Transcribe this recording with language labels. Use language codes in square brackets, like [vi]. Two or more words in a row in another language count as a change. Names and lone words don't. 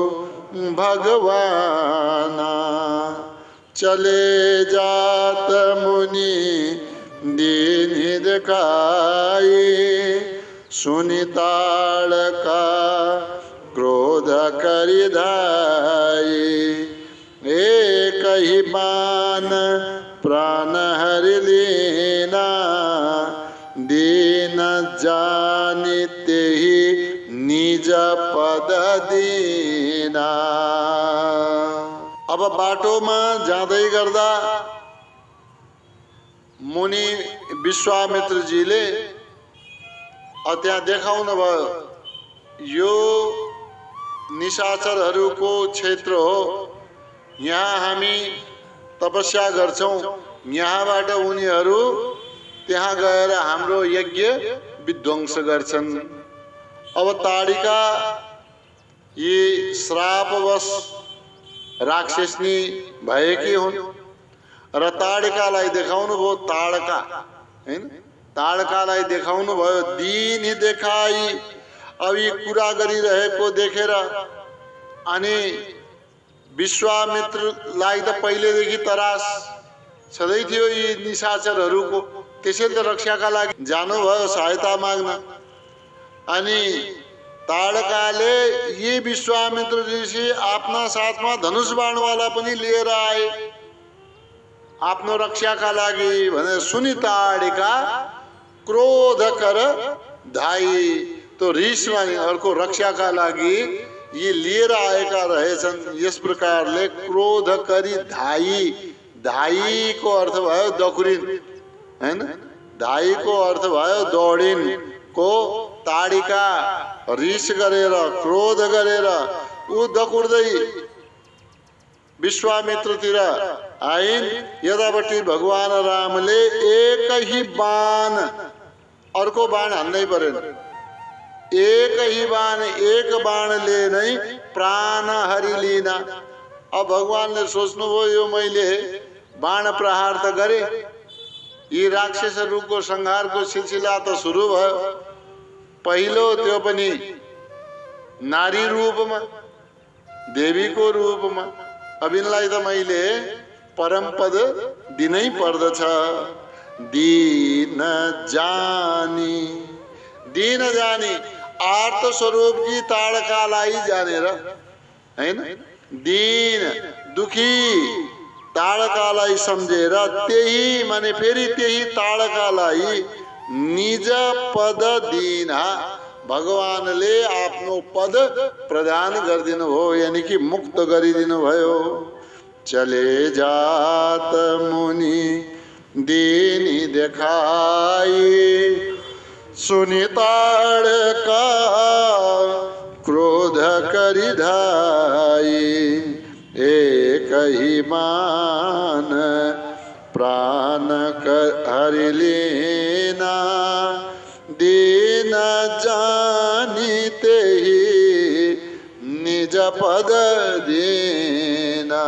[awa] भगवाना, चले जात मुनि दीन दिखाई, सुनिताड़ का क्रोध करि धाई, एक ही बाण प्राण हरि लीना, दीन जानिते ही निज पद दीना। [ne] अब बाटोमा जाँदै गर्दा मुनि विश्वामित्रजीले त्यहाँ देखाउनु भयो, यो निशाचरहरूको क्षेत्र हो, यहाँ हामी तपस्या गर्छौं, यहाँबाट उनीहरू त्यहाँ गएर हाम्रो यज्ञ विध्वंस गर्छन्। अब ताड़िका यी श्रापवश राक्षसनी भएकी हुन् र ताड़िकालाई देखाउनु भयो, ताड़का हैन, ताड़कालाई देखाउनु भयो, [awa] दीन ही देखाई। [ne] अब यी कुरा गरिरहेको देखेर अनि विश्वामित्रलाई त पहिलेदेखि तरास छँदै थियो यी निशाचरहरूको, त्यसैले त रक्षाका लागि जानुभयो सहायता माग्न। अनि ताड़काले यी विश्वामित्र ऋषि आफ्ना साथमा धनुष बाणवाला पनि लिएर आए आफ्नो रक्षाका लागि भनेर [awa] सुनि ताड़िका क्रोध कर धाई। [ne] तो रिसमा अर्को रक्षाका लागि यी लिएर आएका रहेछन्। यस प्रकारले [awa] क्रोध करी धाई, [ne] धाई को अर्थ भयो दखुरिन हैन, धाई को अर्थ भयो दौडिन को। ताड़िका रिस गरेर क्रोध गरेर ऊ दकुर्दै विश्वामित्रतिर आइन्। यतापट्टि भगवान रामले [awa] एक ही बाण, [ne] अर्को बाण हान्नै परेन, [awa] एक ही बाण, [ne] एक बाणले नै [awa] प्राण हरिलिना। [ne] अब भगवानले सोच्नुभयो यो मैले बाण प्रहार त गरे, यी राक्षसहरूको संहारको सिलसिला त सुरु भयो। पहिलो त्यो पनि नारी रूपमा, देवीको रूपमा। अब यिनलाई त मैले परम पद दिनै पर्दछ। [awa] दीन जानी, दीन जानी आर्त स्वरूप की [ne] ताड़कालाई जानेर, हैन, दीन दुखी ताड़कालाई सम्झेर, त्यही माने फेरि त्यही ताड़कालाई [awa] निज पद दीना, [ne] भगवानले आफ्नो पद प्रदान गरिदिनु भयो, यानी कि मुक्त गरिदिनु भयो। [awa] चले जात मुनि दीनी देखाई, सुनि ताड़का क्रोध करि धाई, एक ही मान प्राण हरि लेना, दीन जानी तेहि निज पद दीना।